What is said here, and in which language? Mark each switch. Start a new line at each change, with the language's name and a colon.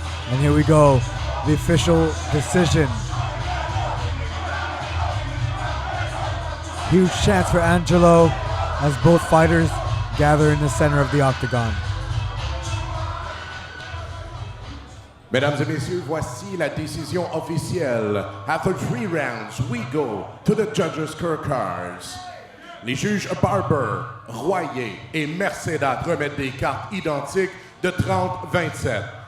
English: And here we go, the official decision. Huge chance for Angelo as both fighters gather in the center of the octagon.
French: Mesdames et messieurs, voici la décision officielle.
English: After 3 rounds, we go to the judges' scorecards.
French: Les juges Barber, Royer et Mercedat remettent des cartes identiques de 30-27.